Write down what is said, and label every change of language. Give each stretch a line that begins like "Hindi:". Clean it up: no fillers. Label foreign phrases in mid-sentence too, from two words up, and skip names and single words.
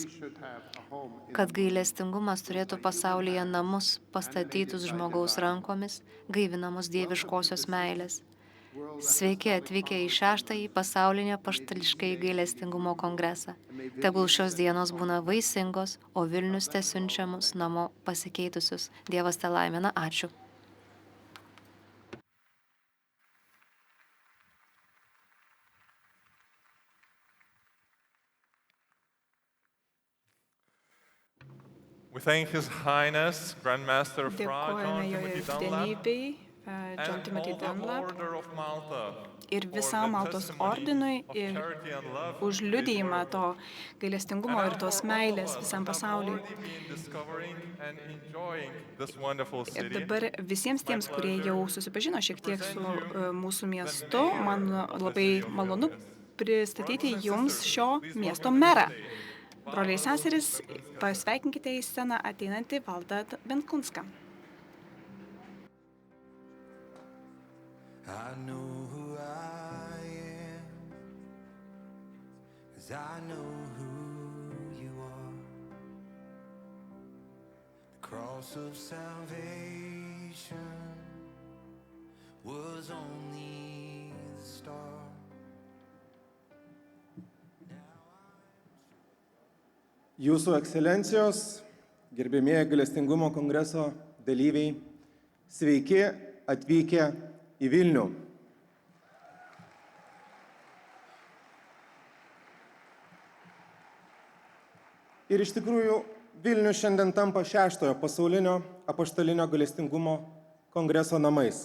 Lithuanian: Kad gailestingumas turėtų pasaulyje namus pastatytus žmogaus rankomis, gaivinamus dieviškosios meilės. Sveiki atvykę į 6-ąjį pasaulinį apaštališkąjį gailestingumo kongresą. Tegul šios dienos būna vaisingos, o Vilnius tesiunčia mus namo pasikeitusius. Dievas te laimina. Ačiū.
English: We thank His Highness, Grand Master Fra
Lithuanian: Dėkojame John jo Timothy Dunlap, didenybei, John
English: and Timothy all the Dunlap Order of Malta
Lithuanian: ir
English: for
Lithuanian: visam
English: the
Lithuanian: Maltos
English: testimony
Lithuanian: ordinui
English: of
Lithuanian: ir
English: charity and love
Lithuanian: už
English: they
Lithuanian: liudijimą
English: were-
Lithuanian: to gailestingumo ir tos meilės visam pasauliui. Ir dabar visiems tiems, kurie jau susipažino šiek tiek su mūsų miestu, man labai malonu pristatyti jums šio miesto merą. Broliai seseris, pasveikinkite į sceną ateinantį Valdą Benkunską.
English: I know who I am, 'cause I know who you are. The cross of salvation was only the start.
Lithuanian: Jūsų ekscelencijos, gerbėmieji gailestingumo kongreso dalyviai, sveiki atvykę į Vilnių. Ir iš tikrųjų Vilnius šiandien tampa 6-ojo pasaulinio apaštalinio gailestingumo kongreso namais.